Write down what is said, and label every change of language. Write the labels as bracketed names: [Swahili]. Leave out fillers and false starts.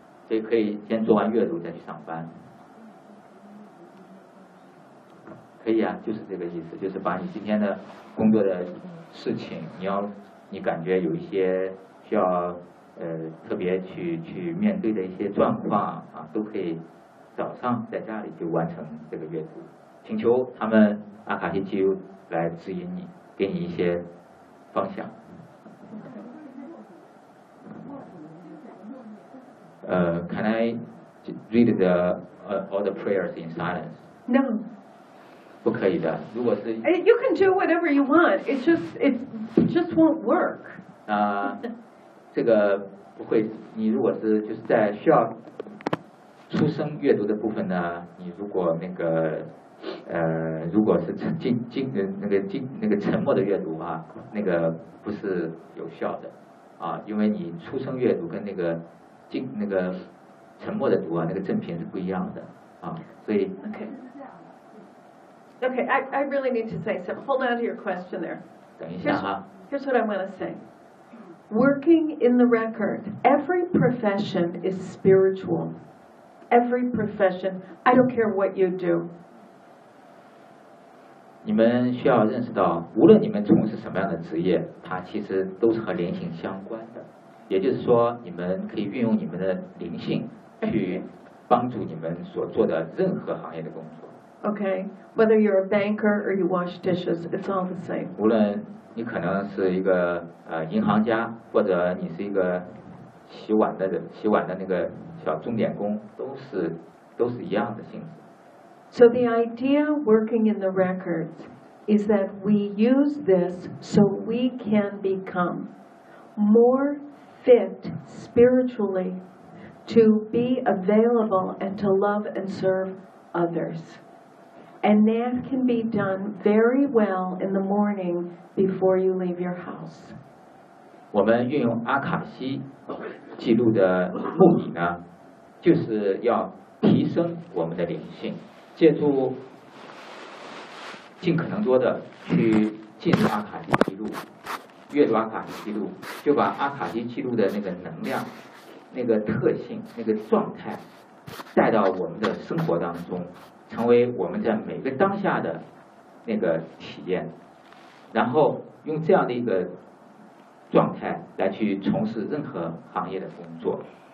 [Chinese] 所以可以先做完阅读再去上班，可以啊，就是这个意思，就是把你今天的工作的事情，你感觉有一些需要特别去面对的一些状况啊，都可以早上在家里就完成这个阅读，请求他们阿卡西记录来指引你，给你一些方向。 [English] Can I read the all the prayers in silence? No. [Chinese] 不可以的。如果是 [English] You can do whatever you want. It just won't work. [Chinese] 这个不会。你如果是就是在需要出声阅读的部分呢，你如果那个如果是沉默的阅读啊，那个不是有效的啊，因为你出声阅读跟那个。那个沉默的读啊，那个正品是不一样的啊，所以 [English] Okay, I really need to say so. Hold on to your question there. [Chinese] 等一下哈。 [English] Here's what I want to say. Working in the record, every profession is spiritual. Every profession, I don't care what you do. [Chinese] 你们需要认识到，无论你们从事什么样的职业，它其实都是和灵性相关的。也就是说，你们可以运用你们的灵性去帮助你们所做的任何行业的工作。 [English] Okay, whether you're a banker or you wash dishes, it's all the same. [Chinese] 无论你可能是一个银行家，或者你是一个洗碗的那个小钟点工，都是一样的性质。 [English] So the idea working in the records is that we use this so we can become more. Fit spiritually to be available and to love and serve others, and that can be done very well in the morning before you leave your house. [Chinese] 我们运用阿卡西记录的目的呢，就是要提升我们的灵性，借助尽可能多的去进入阿卡西记录。阅读阿卡西记录，就把阿卡西记录的那个能量、那个特性、那个状态带到我们的生活当中，成为我们在每个当下的那个体验，然后用这样的一个状态来去从事任何行业的工作。